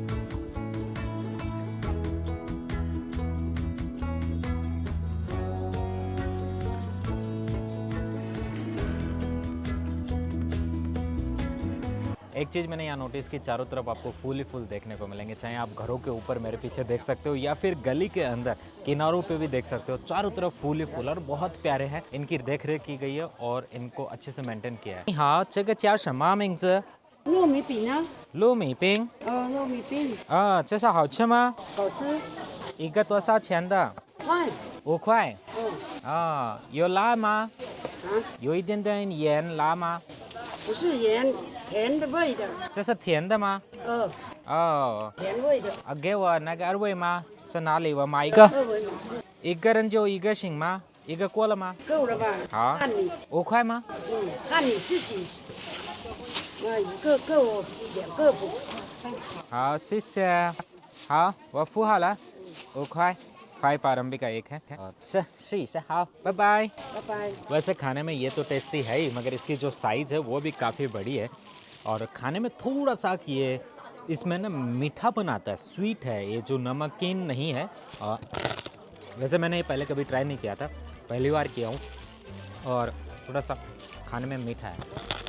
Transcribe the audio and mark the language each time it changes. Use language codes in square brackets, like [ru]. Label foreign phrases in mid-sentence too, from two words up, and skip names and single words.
[hi] एक चीज़ मैंने यहाँ नोटिस की चारों तरफ आपको फूल ही फूल देखने को मिलेंगे। चाहे आप घरों के ऊपर मेरे पीछे देख सकते हो या फिर गली के अंदर किनारों पे भी देख सकते हो। चारों तरफ फूल ही फूल और बहुत प्यारे हैं। इनकी देख रेख की गई है और इनको अच्छे से मेंटेन किया है। हाँ, [zh] 这个叫什么名字？糯米饼呢？糯米饼。糯米饼啊，这是好吃吗？好吃，一个多少钱的快，？5块。啊，有辣吗？啊，有一点点盐，辣吗？不是盐，甜的味的，这是甜的吗？哦，甜味的，给我那个2维码是哪里？我买一个。 2维码一个人就一个行吗？一个过了吗？够了吧？好看你， 5块吗？看你自己，一个够2个不？好，谢谢。好，我付好了，5块。快 [hi] प्रारंभिक का एक है। [zh] 试一下，好，拜拜。拜拜。 [hi] वैसे खाने में ये तो टेस्टी है ही मगर इसकी जो साइज़ है वो भी काफ़ी बड़ी है और खाने में थोड़ा सा ये इसमें ना मीठापन आता है, स्वीट है, ये जो नमकीन नहीं है। और वैसे मैंने ये पहले कभी ट्राई नहीं किया था, पहली बार किया हूँ और थोड़ा सा खाने में मीठा है।